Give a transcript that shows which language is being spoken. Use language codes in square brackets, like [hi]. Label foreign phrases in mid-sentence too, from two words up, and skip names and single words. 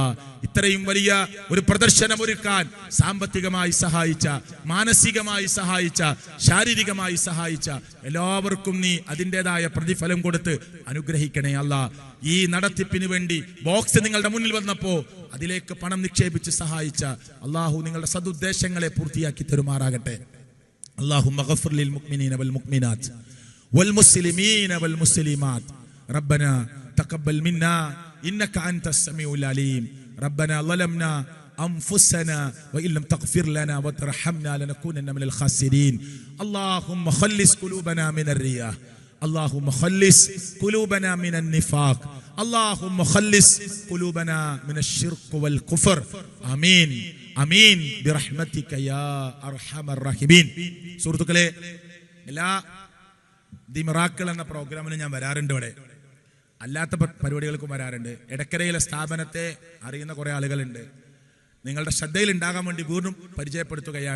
[ml] ഇത്രയും വലിയ ഒരു പ്രദർശനം ഒരുക്കാൻ സാമ്പത്തികമായി സഹായിച്ച, മാനസികമായി സഹായിച്ച, ശാരീരികമായി സഹായിച്ച എല്ലാവർക്കും നീ അതിൻ്റെതായ പ്രതിഫലം കൊടുത്ത് അനുഗ്രഹിക്കണേ അല്ലാ. ഈ നടത്തിപ്പിന് വേണ്ടി ബോക്സ് നിങ്ങളുടെ മുന്നിൽ വന്നപ്പോ അതിലേക്ക് പണം നിക്ഷേപിച്ച് സഹായിച്ച അല്ലാഹു നിങ്ങളുടെ സദുദ്ദേശങ്ങളെ പൂർത്തിയാക്കി തരുമാറാകട്ടെ. [ar] اللهم اغفر للمؤمنين والمؤمنات والمسلمين والمسلمات ربنا تقبل منا إنك أنت السميع العليم ربنا ظلمنا أنفسنا وإن لم تغفر لنا وترحمنا لنكونن من الخاسرين اللهم خلص قلوبنا من الرياء اللهم خلص قلوبنا من النفاق اللهم خلص قلوبنا من الشرك والكفر آمين آمين برحمتك يا أرحم الراحمين. [ml] സുഹൃത്തുക്കളെ, എല്ലാ ദി മിറാക്കിൾ എന്ന പ്രോഗ്രാമിന് ഞാൻ വരാറുണ്ട്. ഇവിടെ അല്ലാത്ത പരിപാടികൾക്കും വരാറുണ്ട്. എടക്കരയിലെ സ്ഥാപനത്തെ അറിയുന്ന കുറേ ആളുകളുണ്ട്. നിങ്ങളുടെ ശ്രദ്ധയിൽ ഉണ്ടാകാൻ വേണ്ടി വീണ്ടും പരിചയപ്പെടുത്തുകയാണ്.